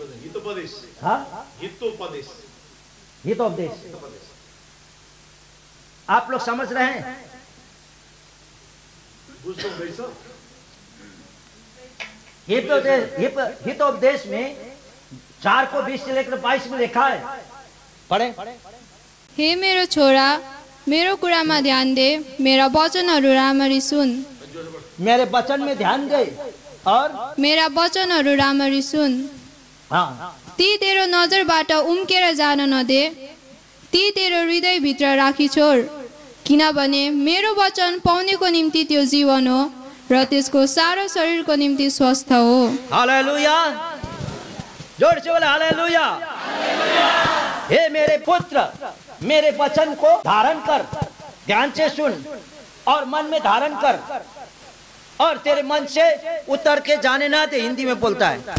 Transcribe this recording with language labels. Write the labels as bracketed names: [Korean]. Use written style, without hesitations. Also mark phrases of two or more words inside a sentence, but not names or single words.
[Hindi] हितोपदेश आप लोग समझ रहे हैं? हितोपदेश में 4:20 से लेकर 22 में लिखा है, पढे। [Nepali] हे मेरो छोरा, मेरो कुरामा ध्यान दे, मेरा वचनहरू राम्ररी सुन। [Hindi] मेरे वचन में ध्यान दे और [Nepali] मेरा वचनहरू राम्ररी सुन। [Hindi] हाँ, [Nepali] ती तेरो नजरबाट उम्केर जान नदे, ती तेरो हृदयभित्र राखी छोड, किनभने मेरो वचन पाउनेको निम्ति त्यो जीवन हो र त्यसको सारो शरीरको निम्ति स्वस्थ हो। [Hindi] हालेलुया, जोर से बोले हालेलुया। हे मेरे पुत्र, मेरे वचन को धारण कर, ध्यान से सुन और मन में धारण कर और तेरे मन से उतर के जाने ना दे, हिंदी में बोलता है।